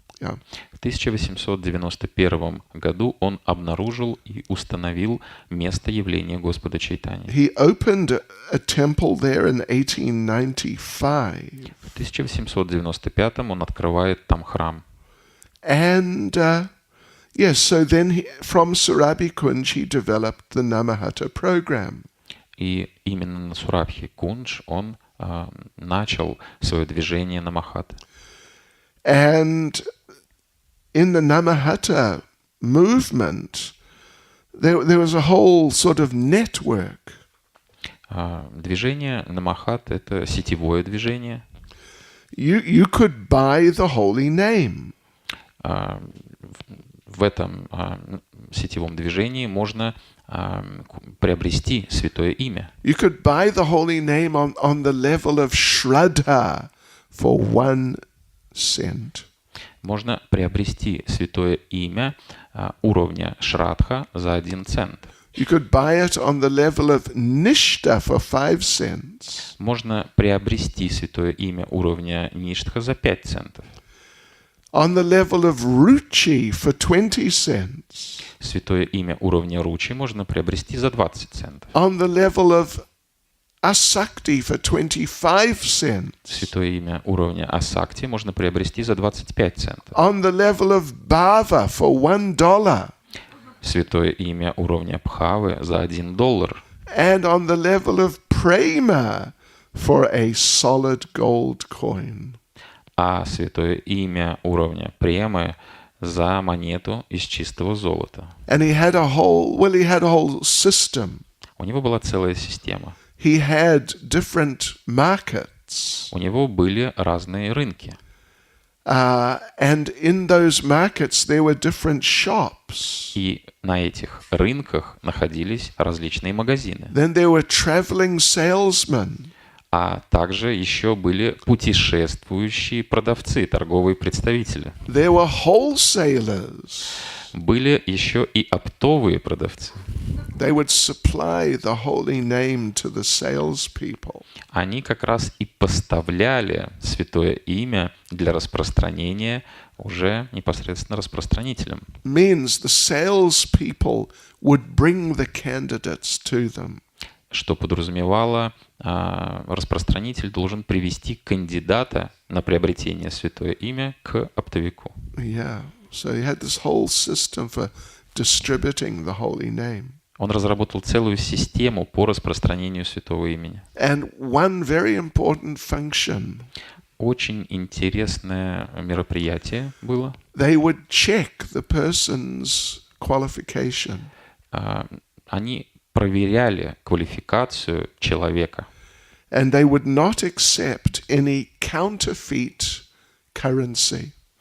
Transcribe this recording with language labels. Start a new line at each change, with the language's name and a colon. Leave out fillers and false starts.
English: Yeah.
Russian: В 1891 году он обнаружил и установил место явления Господа Чайтаньи.
English: He opened a temple there in 1895.
Russian: В 1895 он открывает там храм.
English: And yes, so then from Surabhi Kunj he developed the Namahata program.
Russian: И именно на Сурабхи Кундж он начал свое движение Намахата.
English: And in the Namahata movement, there was a whole sort of network.
Russian: Движение Намахат — это сетевое движение.
English: You could buy the holy name.
Russian: В этом сетевом движении можно приобрести святое имя.
English: You could buy the holy name on the level of Shraddha for 1 cent.
Russian: Можно приобрести святое имя уровня Шрадха за 1 цент.
English: You could buy it on the level of Nishtha for 5 cents.
Russian: Можно приобрести святое имя уровня Ништха за 5 центов.
English: On the level of Ruchi for 20 cents.
Russian: Святое имя уровня Ручи можно приобрести за 20 центов.
English: On the level of asakti for 25 cents.
Russian: Святое имя уровня Асакти можно приобрести за 25 центов.
English: On the level of bhava for $1.
Russian: Святое имя уровня Бхавы за $1.
English: And on the level of prema for a solid gold coin.
Russian: А святое имя уровня Премы за монету из чистого золота.
English: And he had a whole system.
Russian: У него была целая система.
English: He had different markets.
Russian: У него были разные рынки.
English: And in those markets there were different shops.
Russian: И на этих рынках находились различные магазины.
English: Then there were traveling salesmen.
Russian: А также еще были путешествующие продавцы, торговые представители.
English: There were wholesalers.
Russian: Были еще и оптовые продавцы.
English: They would supply the holy name to the salespeople.
Russian: Они как раз и поставляли святое имя для распространения уже непосредственно распространителям.
English: Means the salespeople would bring the candidates to them.
Russian: Что подразумевало, распространитель должен привести кандидата на приобретение святое имя к оптовику.
English: Yeah. So he had this whole system for distributing the holy name.
Russian: Он разработал целую систему по распространению святого имени.
English: And one very important function.
Russian: Очень интересное мероприятие было.
English: They would check the person's qualification.
Russian: Они проверяли квалификацию человека.
English: And they would not accept any counterfeit currency.